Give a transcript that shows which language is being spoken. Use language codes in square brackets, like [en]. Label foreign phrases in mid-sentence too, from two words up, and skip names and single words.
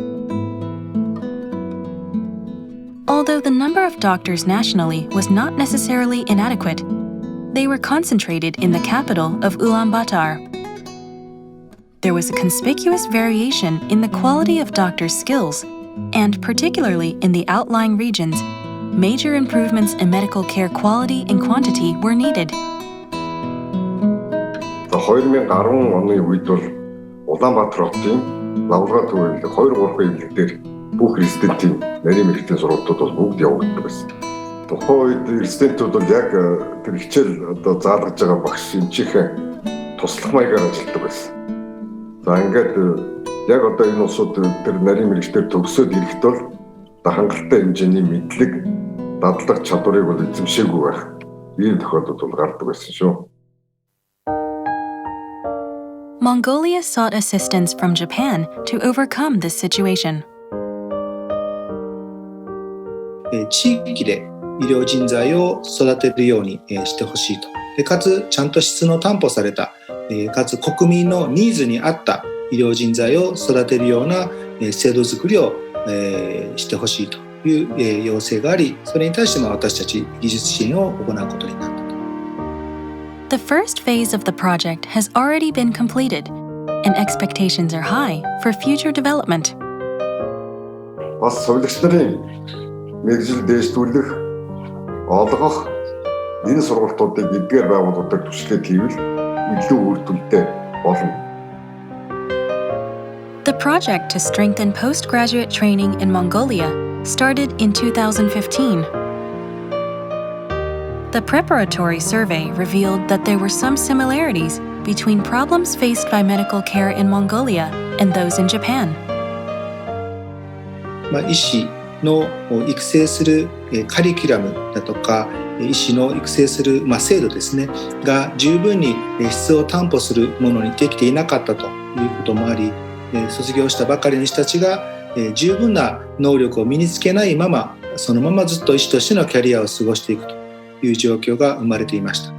[en] Although the number of doctors nationally was not necessarily inadequate, they were concentrated in the capital of Ulaanbaatar. There was a conspicuous variation in the quality of doctors' skills, and particularly in the outlying regions, major improvements in medical care quality and quantity were needed. [mn] 2010 оны үед бол Улаанбаатар хотын лаврагат төвөөрөлд 2-3 эмнэлэг дээр бүх резидентийн нарийн мэргэжлийн сургалтууд бол бүгд явагддаг байсан. Тухайн үед резидентүүд бол яг тэр хичээл одоо заалгаж байгаа багш эмчийнхээ туслах маягаар ажилладаг байсан. За ингээд яг одоо энэ улсууд тэр нарийн мэргэжлэр төгсөөд ирэхэд бол хангалттай хэмжээний мэдлэг, дадлаг чадварыг бол эзэмшээгүй байх. Ийм тохиолдол бол гардаг байсан шүү. [en] Mongolia sought assistance from Japan to overcome this situation. [ja] 地域で医療人材を育てるようにしてほしいと。でかつちゃんと質の担保された、かつ国民のニーズに合った医療人材を育てるような制度作りをしてほしいという要請があり、それに対して私たち技術支援を行うことになった。 [en] The first phase of the project has already been completed, and expectations are high for future development. [mn] Бас сувилагч нарын мэргэжил дээшлүүлэх, олгох энэ сургалтуудыг эдгээр байгууллагуудад түшиглээд хийвэл илүү үр дүнтэй болно. [en] The project to strengthen postgraduate training in Mongolia started in 2015. The preparatory survey revealed that there were some similarities between problems faced by medical care in Mongolia and those in Japan. [ja] 医師の育成するカリキュラムだとか医師の育成する制度ですねが十分に質を担保するものにできていなかったということもあり、卒業したばかりの人たちが十分な能力を身につけないままそのままずっと医師としてのキャリアを過ごしていくという状況が生まれていました。